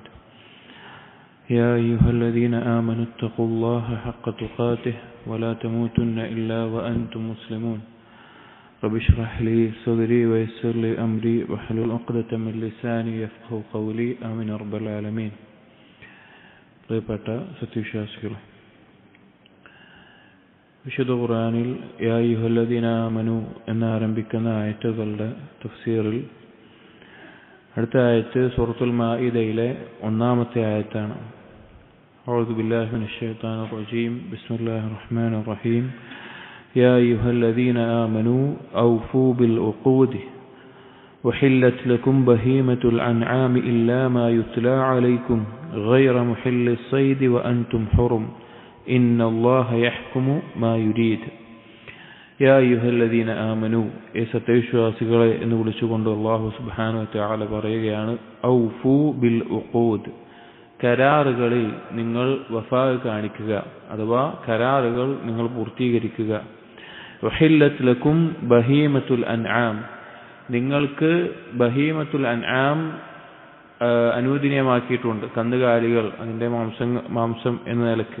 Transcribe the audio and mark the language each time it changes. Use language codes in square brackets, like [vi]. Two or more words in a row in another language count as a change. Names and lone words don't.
[ar] يا أيها الذين آمنوا اتقوا الله حق تقاته ولا تموتن إلا وأنتم مسلمون. رب اشرح لي صدري ويسر لي أمري واحلل عقدة من لساني يفقهوا قولي. آمين رب العالمين. [ml] പ്രിയപ്പെട്ട സത്യവിശ്വാസികളെ, വിശുദ്ധ ഖുർആനിൽ [ar] يا أيها الذين آمنوا [ml] എന്നാരംഭിക്കുന്ന ആയത്തുകളുടെ തഫ്സീറിൽ അടുത്ത ആയത്ത് സൂറത്തുൽ മാഇദയിലെ 1-ാമത്തെ ആയത്താണ്. [ar] أعوذ بالله من الشيطان الرجيم. بسم الله الرحمن الرحيم. يا أيها الذين آمنوا أوفوا بالعقود وحلت لكم بهيمة الأنعام إلا ما يتلى عليكم غير محل الصيد وأنتم حرم إن الله يحكم ما يريد. يا أيها الذين آمنوا [ml] സത്യവിശ്വാസികളെ എന്ന് വിളിച്ചുകൊണ്ട് [ar] الله سبحانه وتعالى [ml] പറയുകയാണ്, [ar] أوفوا بالعقود, [ml] കരാറുകളിൽ നിങ്ങൾ വഫാ കാണിക്കുക, അഥവാ കരാറുകൾ നിങ്ങൾ പൂർത്തീകരിക്കുക. [ar] وأحلت لكم بهيمة الأنعام, [ml] നിങ്ങൾക്ക് [ar] بهيمة الأنعام [ml] അനുവദനീയമാക്കിയിട്ടുണ്ട്, കന്നുകാലികൾ, അതിൻ്റെ മാംസം എന്ന നിലക്ക്.